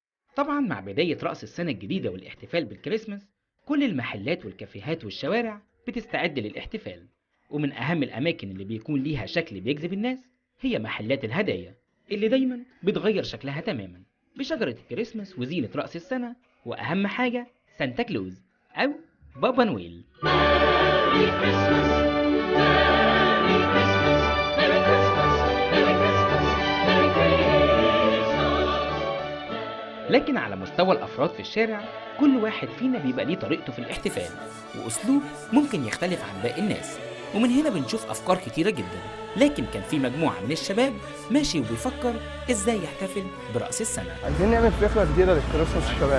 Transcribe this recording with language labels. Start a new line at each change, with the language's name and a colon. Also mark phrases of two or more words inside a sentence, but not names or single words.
Arabic: طبعا مع بداية رأس السنة الجديدة والاحتفال بالكريسماس، كل المحلات والكافيهات والشوارع بتستعد للاحتفال. ومن أهم الأماكن اللي بيكون ليها شكل بيجذب الناس هي محلات الهدايا، اللي دايما بتغير شكلها تماما بشجرة الكريسماس وزينة رأس السنة، وأهم حاجة سانتا كلوز أو بابا نويل.
English: Merry Christmas, Merry Christmas, Merry Christmas, Merry Christmas, Merry Christmas.
Arabic: لكن على مستوى الأفراد في الشارع، كل واحد فينا بيبقى ليه طريقته في الاحتفال وأسلوب ممكن يختلف عن باقي الناس، ومن هنا بنشوف أفكار كتيرة جدا. لكن كان في مجموعة من الشباب ماشي وبيفكر إزاي يحتفل برأس السنة. عايزين نعمل فكرة جديدة للكريسماس الشباب.